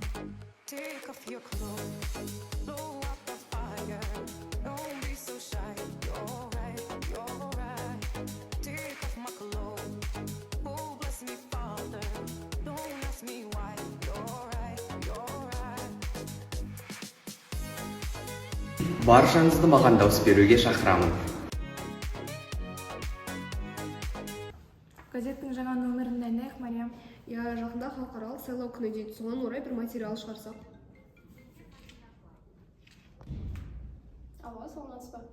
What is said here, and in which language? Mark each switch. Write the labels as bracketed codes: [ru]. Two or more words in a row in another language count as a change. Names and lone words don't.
[en] Take off your clothes, blow up the fire. Don't be so shy. You're right, you're right. Take off my clothes. Oh, bless me, Father. Don't ask me why. You're right, you're right. [kk] баршаңызды маған дауыс беруге шақырамын. Газеттің жаңа нөмірін дайындайық, Мариям. Жақында халықаралық сайлау күні дейді, соған орай бір материал шығарсақ. Алло, саламатсыз ба?